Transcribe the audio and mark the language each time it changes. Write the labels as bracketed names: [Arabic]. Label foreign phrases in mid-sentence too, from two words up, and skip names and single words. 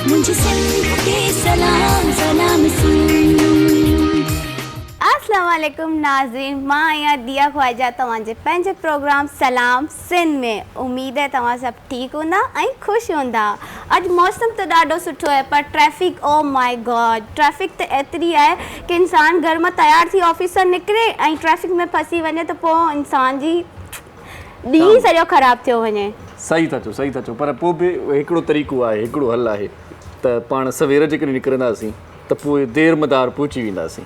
[Sindhi] सिंध के सलाम सलाम सिंध। [Arabic] السلام عليكم [Sindhi] नाज़रीन, मां आहियां दिया ख्वाजा तव्हांजे पंहिंजे प्रोग्राम सलाम सिंध में। उम्मीद है तव्हां सभु ठीकु हूंदा ऐं ख़ुशि हूंदा। अॼु मौसम त ॾाढो सुठो आहे पर ट्रैफिक, [English] oh my god, [Sindhi] ट्रैफिक त एतिरी आहे कि इंसान घर मां तयारु थी ऑफिस सां निकिरे ऐं ट्रैफिक में फंसी वञे त पोइ इंसान जी ॾींहुं सॼो ख़राबु थियो वञे। सही था चओ, पर पोइ बि हिकिड़ो तरीक़ो आहे, हिकिड़ो हल आहे त पाण सवेर जेकॾहिं निकिरंदासीं त पोइ देरि मदार पहुची वेंदासीं।